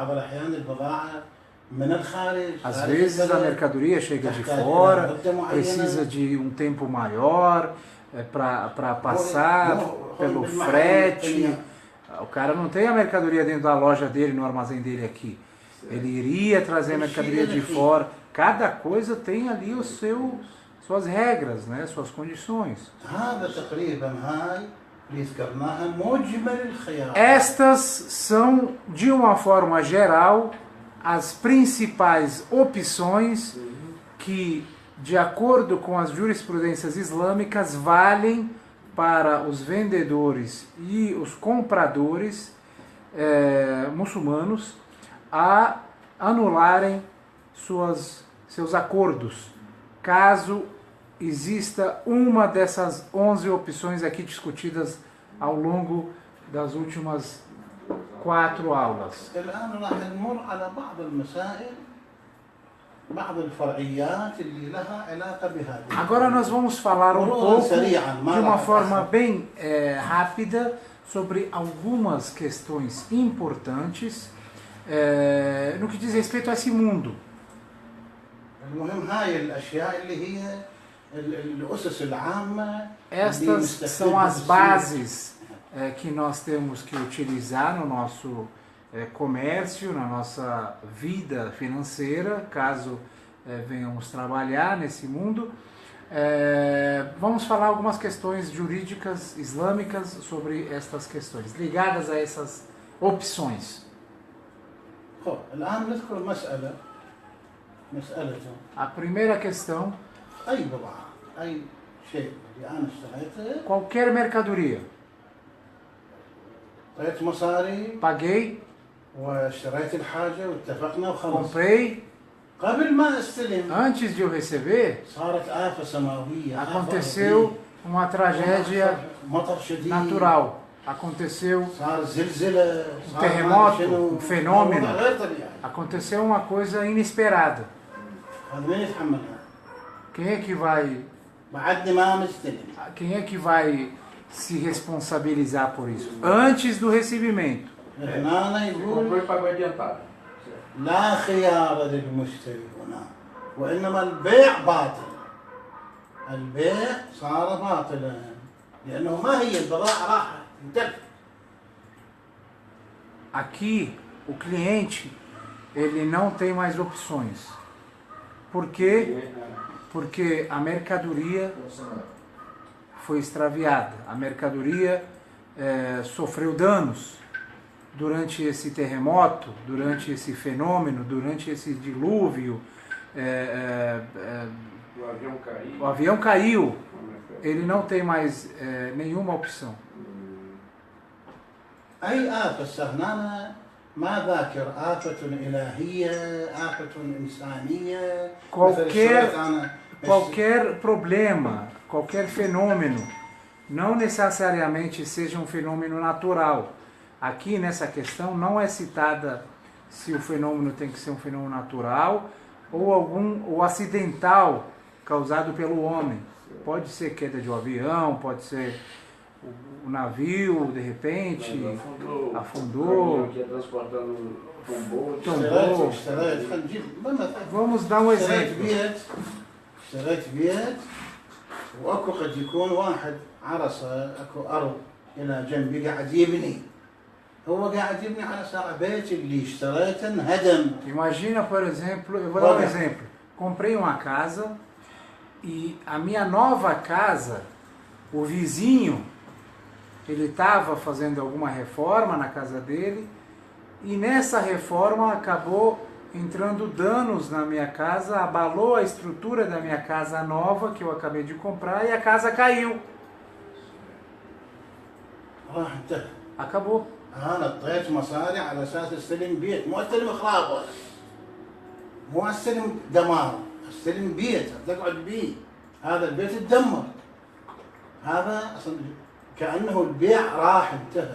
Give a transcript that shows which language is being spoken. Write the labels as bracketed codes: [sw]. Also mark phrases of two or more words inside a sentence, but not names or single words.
[pt] Às vezes a mercadoria chega de fora, precisa de um tempo maior para passar pelo frete, O cara não tem a mercadoria dentro da loja dele, no armazém dele aqui. Ele iria trazer a mercadoria de fora. Cada coisa tem ali suas regras, né? Suas condições. [ar] هذا تقريبا هاي اللي ذكرناها مجمل الخيار. [pt] Estas são, de uma forma geral, as principais opções que, de acordo com as jurisprudências islâmicas, valem para os vendedores e os compradores muçulmanos a anularem seus acordos, caso exista uma dessas 11 opções aqui discutidas ao longo das últimas 4 aulas. [ar] الآن راح نمر على بعض المسائل بعض الفرعيات اللي لها علاقة بهذه. [pt] Agora nós vamos falar um pouco, de uma forma bem rápida, sobre algumas questões importantes no que diz respeito a esse mundo. [ar] المهم هاي الأشياء اللي هي الأسس العامة. [pt] Estas são as bases que nós temos que utilizar no nosso comércio, na nossa vida financeira, caso venhamos trabalhar nesse mundo. Vamos falar algumas questões jurídicas islâmicas sobre estas questões, ligadas a essas opções. [ar] الآن نذكر مسألة [pt] A primeira questão: [ar] أي بضاعة أي شيء اللي أنا اشتريته [pt] qualquer mercadoria. [ar] طيت مصاري [pt] Paguei, [ar] واشتريت الحاجة واتفقنا وخلص. [pt] comprei, [ar] قبل ما استلم [pt] antes de eu receber, [ar] صارت آفة سماوية. [pt] aconteceu uma tragédia [ar] مطر شديد. [pt] natural. Aconteceu [ar] صار زلزلة. [pt] um terremoto, um fenômeno. [ar] غير طبيعي. [pt] Aconteceu uma coisa inesperada. [ar] هذا مين يتحملها؟ [pt] Quem é que vai, [ar] بعدني ما مستلم. [pt] quem é que vai se responsabilizar por isso? Antes do recebimento. [ar] هنا يقول [pt] Comprou e pagou adiantado. [ar] لا خيار للمشتري هنا وإنما البيع باطل. البيع صار باطلا لأنه ما هي البضاعة راحت انتهت. [pt] Aqui, o cliente, ele não tem mais opções. Por quê? Porque a mercadoria foi extraviada. A mercadoria sofreu danos durante esse terremoto, durante esse fenômeno, durante esse dilúvio. O avião caiu. O avião caiu. Ele não tem mais nenhuma opção. [ar] أي آفة استغنانا ما ذاكر آفة إلهية آفة إنسانية. [pt] Qualquer problema, qualquer fenômeno, não necessariamente seja um fenômeno natural. Aqui nessa questão não é citada se o fenômeno tem que ser um fenômeno natural ou acidental causado pelo homem. Pode ser queda de um avião, pode ser o navio, de repente, afundou. Que ia transportando tombou. [ar] اشتريت خلينا نجيب [pt] Vamos dar um exemplo. [ar] اشتريت بيت واكو قد يكون واحد عرسه اكو ارض الى جنبي قاعد يبني. هو قاعد يبني على ساعة بيت اللي اشتريته انهدم. [pt] Imagina, por exemplo, eu vou dar um exemplo. Comprei uma casa e a minha nova casa, o vizinho, ele estava fazendo alguma reforma na casa dele e nessa reforma acabou entrando danos na minha casa, abalou a estrutura da minha casa nova que eu acabei de comprar e a casa caiu. [ar] راح انتهى. [pt] Acabou. [ar] انا اعطيت مصاري على اساس استلم بيت مو استلم خرابه. مو استلم دمار استلم بيت تقعد بيه. هذا البيت تدمر. هذا اصلا كانه البيع راح انتهى.